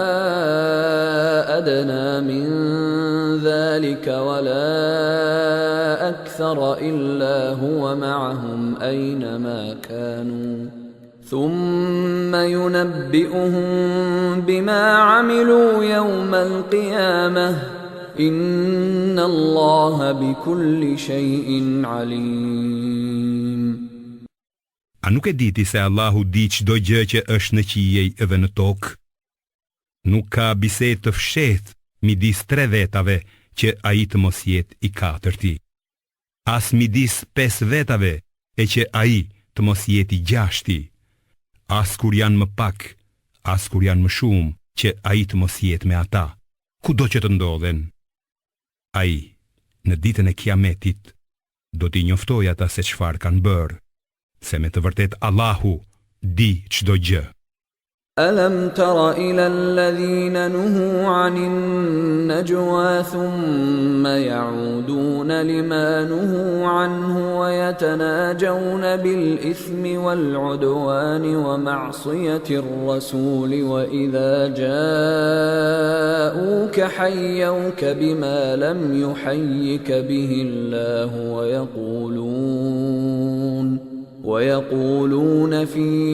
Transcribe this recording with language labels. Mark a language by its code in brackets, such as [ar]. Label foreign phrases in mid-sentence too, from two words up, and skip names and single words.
[ar] أدنى من ذلك ولا أكثر إلا هو معهم أينما كانوا ثم ينبئهم بما عملوا يوم القيامة إن الله بكل شيء عليم. [sq] A nuk e diti se Allahu di çdo gjë që është në qiej edhe në tokë? Nuk ka bisedë të fshehtë midis 3 vetave që ai të mos jetë I katërti. As midis 5 vetave e që ai të mos jetë I gjashti. As kur janë më pak, as kur janë më shumë që ai të mos jetë me ata, kudo që të ndodhen. Ai, në ditën e Kiametit, do t'i njoftoj ata se çfarë kanë bërë, se me të vërtet Allahu di çdo gjë. [ar] ألم تر إلى الذين نهوا عن النجوى ثم يعودون لما نهوا عنه ويتناجون بالإثم والعدوان ومعصية الرسول وإذا جاءوك حيوك بما لم يحيك به الله ويقولون في